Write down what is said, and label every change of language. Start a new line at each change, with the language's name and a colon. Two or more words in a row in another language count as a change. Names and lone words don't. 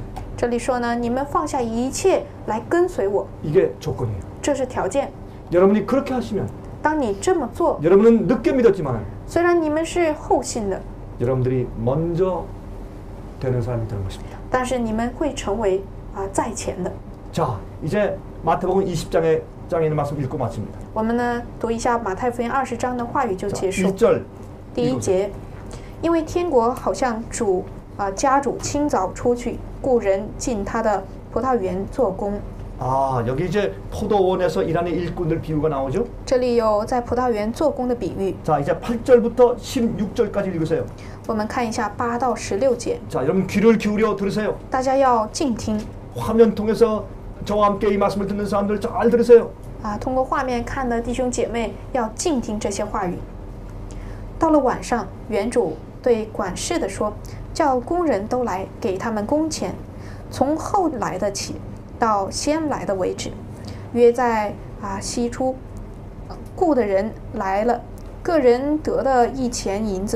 Chinese: 这里说呢，你们放下一切来跟随我，
Korean: 이게 조건이에요.
Chinese: 这是条件。
Korean: 여러분이 그렇게 하시면
Chinese: 当你这么做，
Korean: 여러분은 늦게 믿었지만
Chinese: 虽然你们是后信的，
Korean: 여러분들이 먼저 되는 사람이 되는 것입니다.
Chinese: 但是你们会成为在前的。
Korean: 자, 이제 마태복음 20장에 있는 말씀 읽고 마칩니다.
Chinese: 我们呢读一下马太福音20章的话语就
Korean: 자,
Chinese: 结束。
Korean: 1절
Chinese: 第1节，因为天国好像家主清早出去，雇人进他的葡萄园做工。
Korean: 여기 이제 포도원에서 일하는 일꾼들 비유가 나오죠?
Chinese: 这里有在葡萄园做工的比喻。
Korean: 자, 이제 8절부터 16절까지 읽으세요.
Chinese: 我们看一下8到16节，
Korean: 자, 여러분 귀를 기울여 들으세요.
Chinese: 大家要静听。
Korean: 화면 통해서 저와 함께 이 말씀을 듣는 사람들 잘 들으세요.
Chinese: 通过画面看的弟兄姐妹要静听这些话语。到了晚上，园主对管事的说：“叫工人都来，给他们工钱，从后来的起，到先来的为止。约在夕初，雇的人来了，个人得了1钱银子。